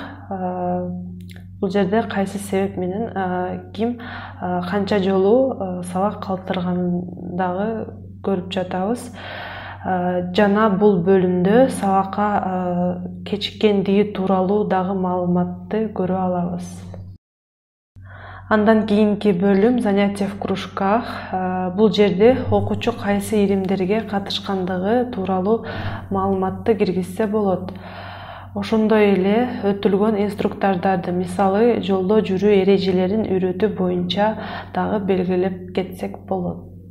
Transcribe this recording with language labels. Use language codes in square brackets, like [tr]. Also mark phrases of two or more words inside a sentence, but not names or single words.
[ky] Бул жерде кайсы себеп менен ким канча жолу сабак калтырганын дагы көрүп жатабыз. Жана бул бөлүмдө сабакка кечиккендиги тууралуу дагы маалыматты көрө алабыз. Андан кийинки бөлүм [ru] занятия в кружках. [ky] Бул жерде окуучу кайсы иримдерге катышкандыгы тууралуу маалыматты киргизсе болот. Ошондой эле өтүлгөн инструктордарды, мисалы, жолдо жүрүү эрежелерин үйрөтүү боюнча дагы белгилеп кетсек болот.